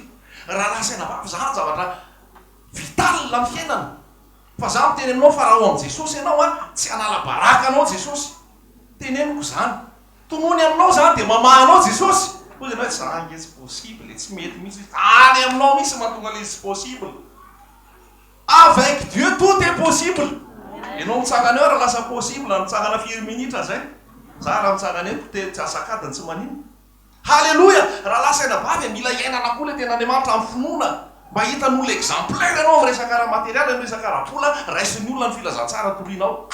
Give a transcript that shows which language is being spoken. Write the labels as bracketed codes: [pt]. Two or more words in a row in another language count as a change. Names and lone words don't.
[mg] Raha lasaina vavy zany zavatra vital amin'ny fiainana. Fa za miteny aminao fa raha ao am Jesosy ianao tsy hanala baraka anao Jesosy. Teneniko zany. Tonony aminao zany dia mamahanao Jesosy. Hoy ianao za nge tsy possible, tsy mety mihitsy. Any aminao misy mahatonga le tsy possible. [fr] Avec Dieu tout est possible. [mg] Ianao mitsangana eo raha lasa possible, mitsangana 4 minitra zay. Za raha mitsangana eo tsy asakadiny tsy manino. Halleloia! Raha lasaina vavy mila iainana koa le tena Andriamanitra amin'ny finoana. Mba hitan'olona exemplaire ianao amin'ny resaka raha materialy, amin'ny resaka raha vola, raisin'ny olona ny filazantsara torianao.